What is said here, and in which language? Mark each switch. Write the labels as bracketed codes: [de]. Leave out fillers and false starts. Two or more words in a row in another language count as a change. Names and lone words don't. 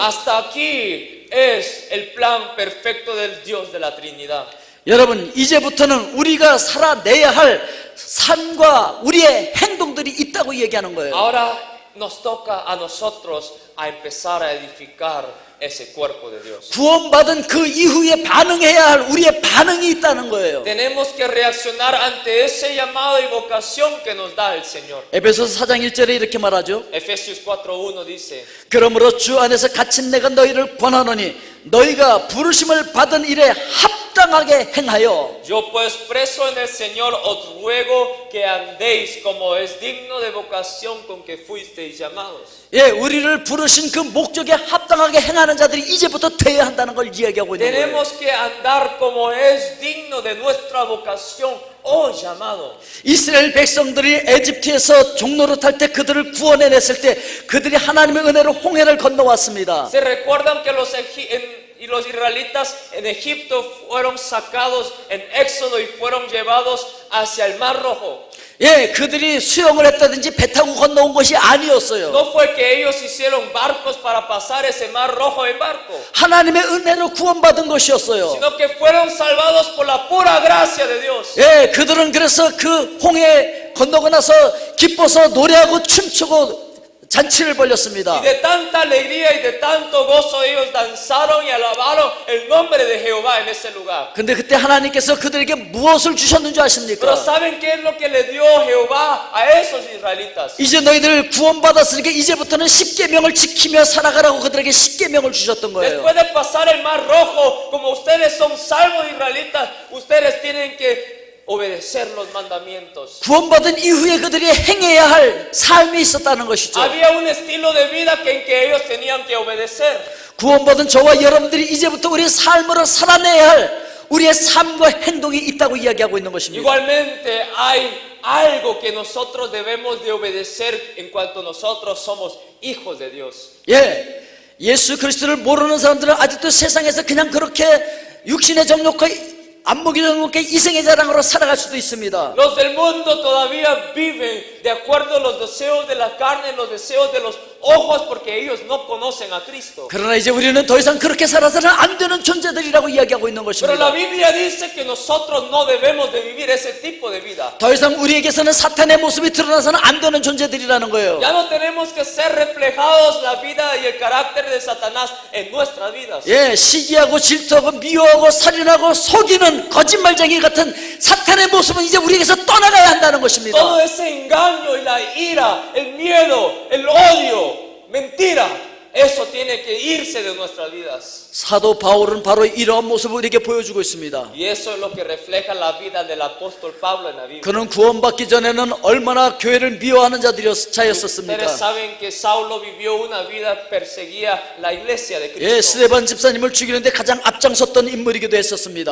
[es] Hasta aquí es el plan perfecto del Dios de la Trinidad. [ko] 여러분, 이제부터는 우리가 살아내야 할 삶과 우리의 행동들이 있다고 얘기하는 거예요. [es] Ahora nos toca a nosotros a empezar a edificar ese cuerpo de Dios. [ko] 구원받은 그 이후에 반응해야 할 우리의 반응이 있다는 거예요. [es] Tenemos que reaccionar ante ese llamado y vocación que nos da el Señor. [ko] 에베소서 4장 1절에 이렇게 말하죠. [es] Efesios 4:1 dice: [ko] 그러므로 주 안에서 갇힌 내가 너희를 권하노니 너희가 부르심을 받은 일에 합당하게 행하여. [es] Yo pues preso en el Señor os ruego que andéis como es digno de vocación con que fuisteis llamados. [ko] 예, 우리를 부르신 그 목적에 합당하게 행하는 자들이 이제부터 되어야 한다는 걸 이야기하고 있는 거예요. [es] Tenemos que andar como es digno de nuestra vocación o llamado. [ko] 이스라엘 백성들이 에집트에서 종로로 탈 때 그들을 구원해냈을 때 그들이 하나님의 은혜로 홍해를 건너왔습니다. [es] Se recuerdan que los israelitas en Egipto fueron sacados en Éxodo y fueron llevados hacia el Mar Rojo. [ko] 예, 그들이 수영을 했다든지 배 타고 건너온 것이 아니었어요. [es] No fue que ellos hicieron barcos para pasar ese Mar Rojo en barco, [ko] 하나님의 은혜로 구원받은 것이었어요. [es] sino que fueron salvados por la pura gracia de Dios. [ko] 예, 그들은 그래서 그 홍해 건너고 나서 기뻐서 노래하고 춤추고 잔치를 벌였습니다. [es] Y de tanta alegría y de tanto gozo ellos danzaron y alabaron el nombre de Jehová en ese lugar. [ko] 근데 그때 하나님께서 그들에게 무엇을 주셨는 줄 [es] Pero [ko] 아십니까? [es] ¿saben qué es lo que le dio Jehová a esos israelitas? [ko] 이제 너희들 구원받았으니까 이제부터는 십계명을 지키며 살아가라고 그들에게 십계명을 주셨던 거예요. [es] Después de pasar el Mar Rojo, como ustedes son salvos israelitas, ustedes tienen que obedecer los mandamientos. [ko] 구원받은 이후에 그들이 행해야 할 삶이 있었다는 것이죠. [es] Había un estilo de vida en que ellos tenían que obedecer. [ko] 구원받은 저와 여러분들이 이제부터 우리의 삶으로 살아내야 할 우리의 삶과 행동이 있다고 이야기하고 있는 것입니다. [es] Igualmente hay algo que nosotros debemos de obedecer en cuanto nosotros somos hijos de Dios. [ko] 예, 예수 그리스도를 모르는 사람들은 아직도 세상에서 그냥 그렇게 육신의 정욕과 안목의 정욕과 이생의 자랑으로 살아갈 수도 있습니다. [es] Los del mundo todavía viven de acuerdo a los deseos de la carne, los deseos de los ojos, porque ellos no conocen a Cristo. [ko] 그러나 이제 우리는 더 이상 그렇게 살아서는 안 되는 존재들이라고 이야기하고 있는 [es] Pero la [ko] 것입니다. [es] Biblia dice que nosotros no debemos de vivir ese tipo de vida. [ko] 더 이상 우리에게서는 사탄의 모습이 드러나서는 안 되는 존재들이라는 거예요. [es] Ya no tenemos que ser reflejados la vida y el carácter de Satanás en nuestras vidas. [ko] 예, 시기하고 질투하고 미워하고 살인하고 속이는 거짓말쟁이 같은 사탄의 모습은 이제 우리에게서 떠나가야 한다는 것입니다. [es] Todo ese engaño y la ira, el miedo, el odio, mentira, eso tiene que irse de nuestras vidas. [ko] 사도 바울은 바로 이러한 모습을 우리에게 보여주고 있습니다. [es] Y eso es lo que refleja la vida del apóstol Pablo en la Biblia. [ko] 그는 구원받기 전에는 얼마나 교회를 미워하는 자였었습니까? [es] Ustedes saben que Saulo vivió una vida, perseguía la iglesia de [ko] 예, [es] Cristo. [ko] 스데반 집사님을 죽이는데 가장 앞장섰던 인물이기도 했었습니다.